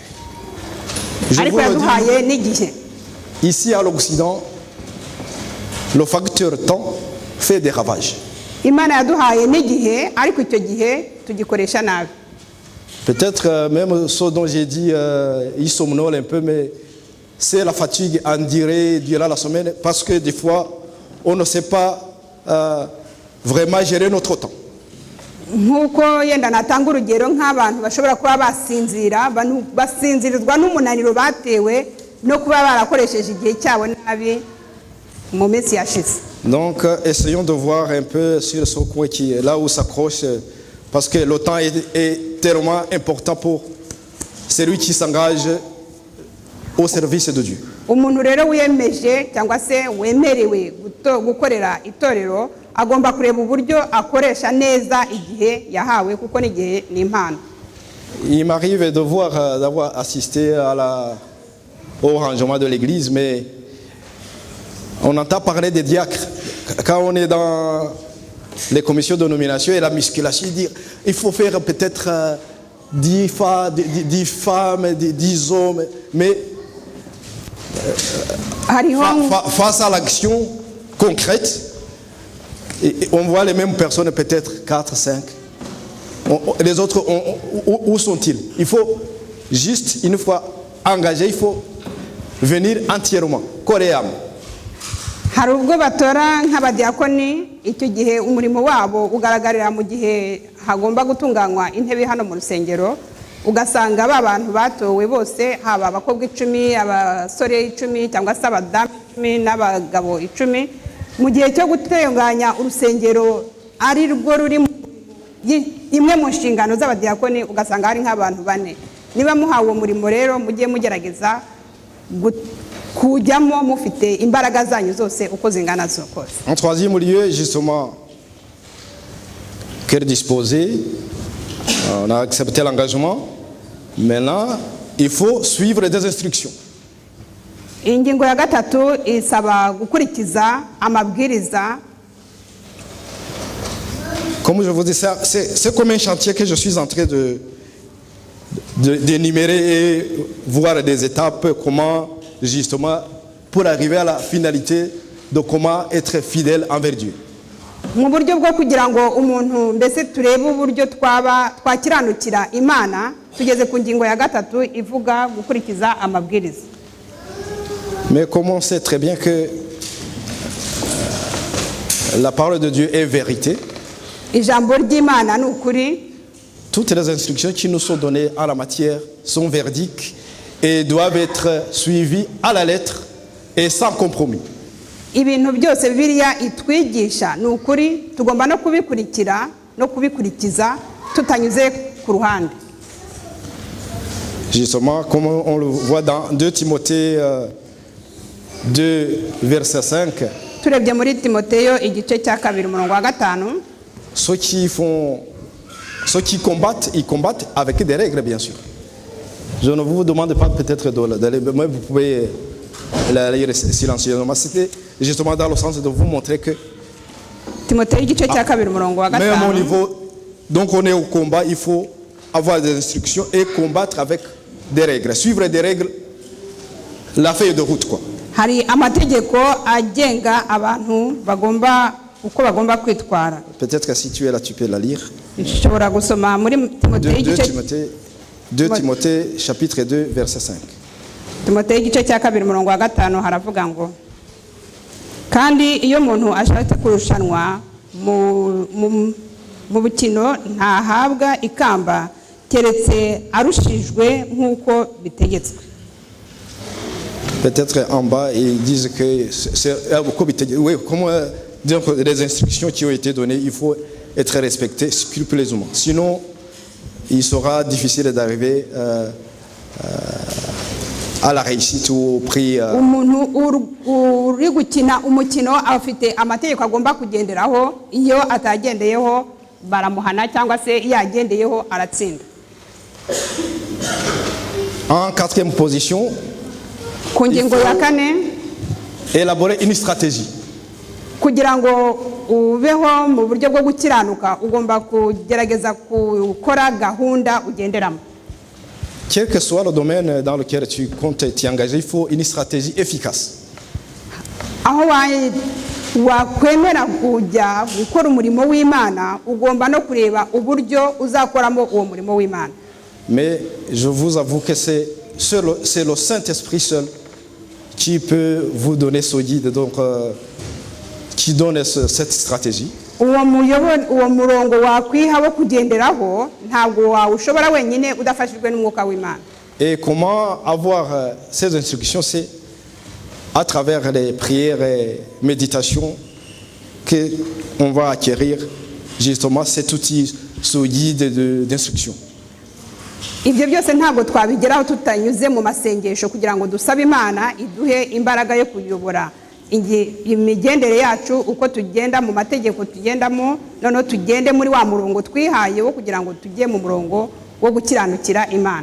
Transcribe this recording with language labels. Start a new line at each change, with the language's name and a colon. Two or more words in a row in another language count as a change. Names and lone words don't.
Kinyarwanda: Ariko yaduhaye n'igihe.
French: Ici à l'Occident, le facteur temps fait des ravages.
Kinyarwanda: Imana yaduhaye n'igihe, ariko icyo gihe tugikoresha nabi.
French: Peut-être même ce dont j'ai dit, il somnole un peu, mais c'est la fatigue endurée durant la semaine parce que des fois, on ne sait pas vraiment gérer notre temps.
Kinyarwanda: Nkuko yenda natanga urugero nk'abantu bashobora kuba basinzirizwa n'umunaniro batewe no kuba barakoresheje igihe cyabo nabi mu minsi yashize.
French: Donc essayons de voir un peu sur ce coin qui est là où s'accroche parce que le temps est tellement important pour celui qui s'engage au service de Dieu.
Kinyarwanda: Umuntu rero wiyemeje cyangwa se wemerewe gukorera itorero agomba kureba uburyo akoresha neza igihe yahawe kuko n'igihe ni impano.
French: Il m'arrive de voir d'avoir assisté au rangement de l'église, mais on entend parler des diacres quand on est dans les commissions de nomination et la musculation, dire il faut faire peut-être 10 femmes, 10 hommes, mais face à l'action concrète, et on voit les mêmes personnes, peut-être 4, 5. Les autres, où sont-ils? Il faut juste, une fois engagé, il faut venir entièrement, corps et âme.
Kinyarwanda: Hari ubwo batora nk'abadiakoni icyo gihe umurimo wabo ugaragarira mu gihe hagomba gutunganywa intebe hano mu rusengero, ugasanga abantu batowe bose haba abakobwa 10, abasore 10 cyangwa se abadamu 10 n'abagabo 10 mu gihe cyo gutunganya urusengero ari rwo ruri imwe mu nshingano z'abadiakoni, ugasanga hari nk'abantu 4. Niba muhawe umurimo rero mujye mugerageza kujyamo mufite imbaraga zanyu zose uko zingana zose.
French: En troisième lieu, justement, cœur disposé, on a accepté l'engagement. Maintenant, il faut suivre des instructions.
Kinyarwanda: Ingingo ya gatatu isaba gukurikiza amabwiriza.
French: Comme je vous dis, c'est comme un chantier que je suis en train d'énumérer et voir des étapes, comment justement pour arriver à la finalité de comment être fidèle envers Dieu.
Kinyarwanda: Mu buryo bwo kugira ngo umuntu mbese turebe uburyo twakiranukira Imana, tugeze ku ngingo ya gatatu ivuga gukurikiza amabwiriza.
French: Mais comme on sait très bien que La parole de Dieu est vérité.
Kinyarwanda: ijambo ry'imana ni ukuri.
French: Toutes les instructions qui nous sont données en la matière sont véridiques et doivent être suivies à la lettre et sans compromis.
Kinyarwanda: Ibintu byose Bibiliya itwigisha ni ukuri, tugomba no kubikurikira no kubikurikiza tutanyuze ku ruhande.
French: Justement, comme on le voit dans 2 Timothée 2, verset 5,
Kinyarwanda: Turebye muri Timoteyo igice cya 2 umurongo wa 5,
French: ceux qui combattent, ils combattent avec des règles, bien sûr. Je ne vous demande pas peut-être d'aller, mais vous pouvez la lire silencieusement. C'était justement dans le sens de vous montrer que
Kinyarwanda: Timoteyo igice cya 2 umurongo wa 5.
French: même au niveau, donc on est au combat, il faut avoir des instructions et combattre avec des règles, suivre des règles, la feuille de route, quoi.
Kinyarwanda: Hari amategeko agenga abantu uko bagomba kwitwara.
French: Peut-être que si tu es là, tu peux la lire.
Kinyarwanda: Nshobora gusoma muri Timoteyo
French: 2 Timothée chapitre 2 verset 5.
Kinyarwanda: Timoteyo igice cya 2 umurongo wa 5 haravuga ngo, kandi iyo umuntu ashatse kurushanwa mu bukino ntahabwa ikamba keretse arushijwe nk'uko bitegetswe.
French: Peut-être en bas, ils disent que donc, les instructions qui ont été données, il faut être respecté scrupuleusement. Sinon, il sera difficile d'arriver à la réussite ou au prix.
Kinyarwanda: Umuntu uri gukina umukino afite amategeko agomba kugenderaho, iyo atagendeyeho baramuhana cyangwa se yagendeyeho aratsinda.
French: En 4e position,
Kinyarwanda: Ku ngingo ya 4,
French: élaborer une stratégie.
Kinyarwanda: kugira ngo ubeho mu buryo bwo gukiranuka ugomba kugerageza gukora gahunda ugenderamo.
French: Quel que soit le domaine dans lequel tu comptes t'y engager, il faut une stratégie efficace.
Kinyarwanda: Aho wakwemera kujya gukora umurimo w'Imana, ugomba no kureba uburyo uzakoramo uwo murimo w'Imana.
French: Mais je vous avoue que c'est le Saint-Esprit seul qui peut vous donner ce guide, donc qui donne cette stratégie.
Kinyarwanda: Uwo murongo wakwiha wo kugenderaho ntabwo wawushobora wenyine udafashijwe n'umwuka w'Imana.
French: Et comment avoir ces instructions, c'est à travers les prières et méditations qu'on va acquérir justement cet outil, ce guide d'instruction.
Kinyarwanda: Ibyo byose ntabwo twabigeraho tutanyuze mu masengesho kugira ngo dusabe Imana iduhe imbaraga yo kuyobora imigendere yacu, uko tugenda mu mategeko tugendamo, noneho tugende muri wa murongo twihaye wo kugira ngo tujye mu murongo wo gukiranukira Imana.